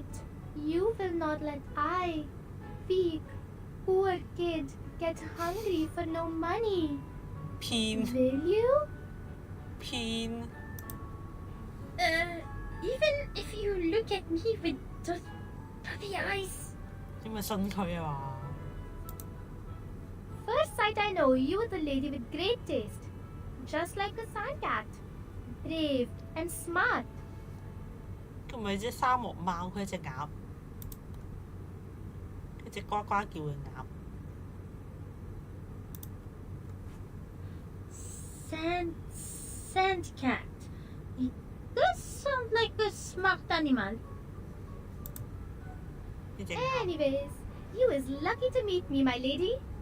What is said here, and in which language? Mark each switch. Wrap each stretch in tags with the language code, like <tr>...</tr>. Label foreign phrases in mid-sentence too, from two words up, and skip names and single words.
<en>You will not let I, weak, poor kid, get hungry for no money. 偏 Will you? 偏 Even if you look at me with those puppy eyes.</en> <yue>點咪信佢啊嘛？</yue> <en>First sight I know you are the lady with great taste. Just like a sand cat. Brave and smart.</en> <yue>佢唔係隻沙漠貓，佢係隻鴨，佢隻呱呱叫嘅鴨。</yue> <en>Sand cat. It does sound like a smart animal.</en> <yue>呢隻鴨</yue> <en>Anyways, you is lucky to meet me, my lady.</en>